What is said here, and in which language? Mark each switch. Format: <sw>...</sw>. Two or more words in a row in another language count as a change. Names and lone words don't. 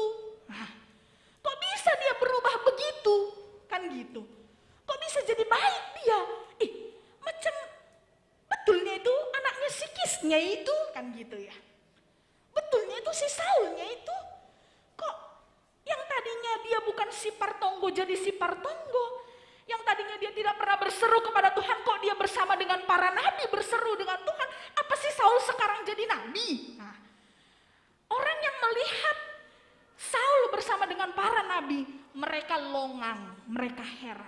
<id>Kok bisa dia berubah begitu? Kan gitu. Kok bisa jadi baik dia? Macam betulnya itu anaknya si Kisnya itu kan gitu ya. Betulnya itu si Saulnya itu. Kok yang tadinya dia bukan si Partonggo jadi si Partonggo. Yang tadinya dia tidak pernah berseru kepada Tuhan, kok dia bersama dengan para nabi berseru dengan Tuhan. Apa sih Saul sekarang jadi nabi? Nah, orang yang melihat Saul bersama dengan para nabi, mereka longang, mereka heran.</id>